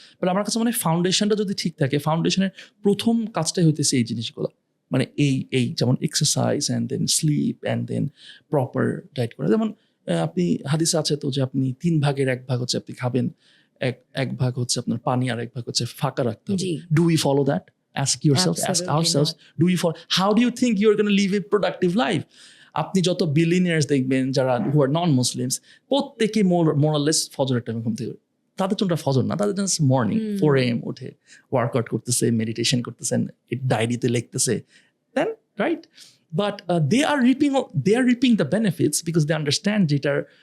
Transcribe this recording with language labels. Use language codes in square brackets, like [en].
[bn] But আমার কাছে মানে ফাউন্ডেশনটা যদি ঠিক থাকে, ফাউন্ডেশনের প্রথম কাজটাই হইতেছে এই জিনিসগুলো, মানে এই যেমন exercise, and then slip, and then proper diet করা। যেমন আপনি হাদিসে আছে তো যে আপনি 3 ভাগের 1 ভাগ হচ্ছে আপনি খাবেন, এক ভাগ হচ্ছে আপনার পানি, আর 1 ভাগ হচ্ছে ফাঁকা রাখতে হবে। [en] Do we follow that? Ask yourself, ask ourselves, do we follow? How do you think you're going to live a productive life? [bn] আপনি যত বিলিনিয়ার্স দেখবেন যারা [en] who are non Muslims, [bn] প্রত্যেকে মোরালেস ফজরের টাইমে ঘুম থেকে, তাদের জন্য ফজর না, তাদের জন্য মর্নিং 4 AM উঠে ওয়ার্কআউট করতেছে, মেডিটেশন করতেছেন, ডায়েরিতে লিখতেছে, দেন right. [en] But they are reaping the benefits because they understand যেটার।